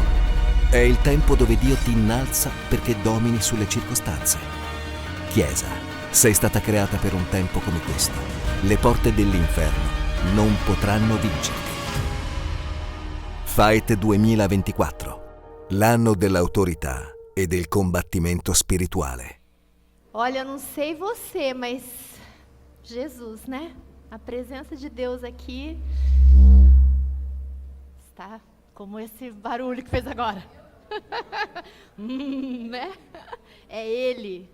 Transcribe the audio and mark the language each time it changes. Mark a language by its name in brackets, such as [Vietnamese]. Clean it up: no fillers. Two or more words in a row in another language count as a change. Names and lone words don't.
[Italian] È il tempo dove Dio ti innalza perché domini sulle circostanze. Chiesa, sei stata creata per un tempo come questo. Le porte dell'inferno non potranno vincerti. Fight 2024, l'anno dell'autorità e del combattimento spirituale. [Portuguese] Olha, eu não sei você, mas Jesus, né? A presença de Deus aqui está como esse barulho que fez agora. Né? É Ele.